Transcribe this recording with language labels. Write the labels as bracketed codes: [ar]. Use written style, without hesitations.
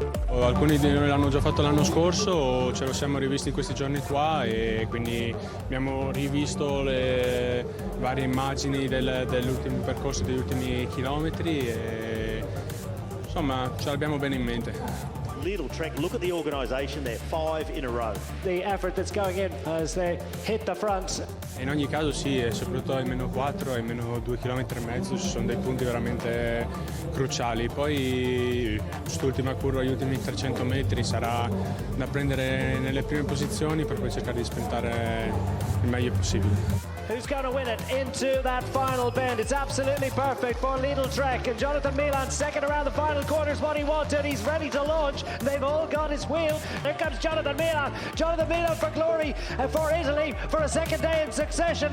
[it] Alcuni di noi l'hanno già fatto l'anno scorso, ce lo siamo rivisti questi giorni qua e quindi abbiamo rivisto le varie immagini dell'ultimo percorso, degli ultimi chilometri e insomma ce l'abbiamo bene in mente. [en] Little Trek, look at the organisation there, 5 in a row. The effort that's going in as they hit the front. [it] In ogni caso sì, e soprattutto ai meno 4 e meno 2,5 km ci sono dei punti veramente cruciali. Poi quest'ultima curva, gli ultimi 300 metri sarà da prendere nelle prime posizioni per poi cercare di sprintare il meglio possibile. [en] Who's going to win it into that final bend? It's absolutely perfect for Lidl Trek. And Jonathan Milan second around the final corner is what he wanted. He's ready to launch. They've all got his wheel. Here comes Jonathan Milan. Jonathan Milan for glory for Italy for a second day in succession.